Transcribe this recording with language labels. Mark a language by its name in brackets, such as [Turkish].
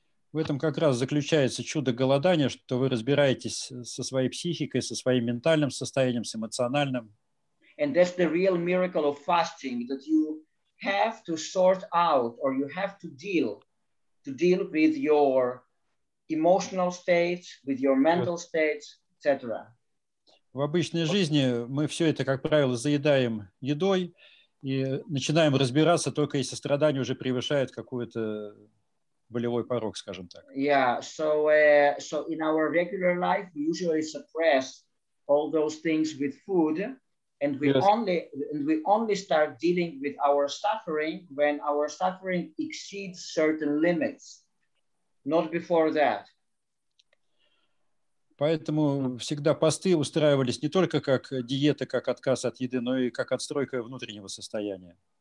[Russian] В этом как раз заключается чудо голодания, что вы разбираетесь со своей психикой, со своим ментальным состоянием, с эмоциональным. [English] And that's the real miracle of fasting, that you have to sort out or you have to deal with your emotional states, with your mental states, etc. [Russian] В обычной жизни мы все это, как правило, заедаем едой и начинаем разбираться только если страдания уже превышают какую-то болевой порог, скажем так. [English] Yeah, so in our regular life, we usually suppress all those things with food, and we only start dealing with our suffering when our suffering exceeds certain limits, not before that. [Russian] Поэтому всегда посты устраивались не только как диета, как отказ от еды, но и как отстройка внутреннего состояния.